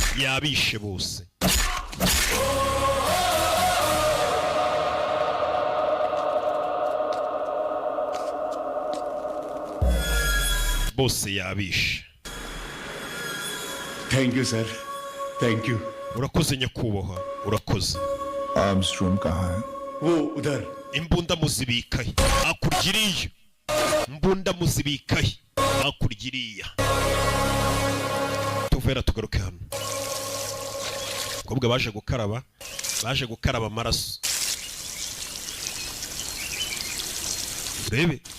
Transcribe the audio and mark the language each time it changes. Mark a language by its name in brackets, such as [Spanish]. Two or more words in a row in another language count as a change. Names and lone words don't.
[Kinyarwanda] bose bose yabishe. [English] Thank you, sir. Thank you. [Kinyarwanda] Urakoze nyakubahwa, urakoze. [Hindi] Armstrong कहाँ है? वो उधर. [Kinyarwanda] Imbunda muzibikaye. Akurgiriye. Imbunda muzibikaye. Akurgiriye. Tuvera tugaruke hano. Kobwa baje gukaraba amaraso. Urebe.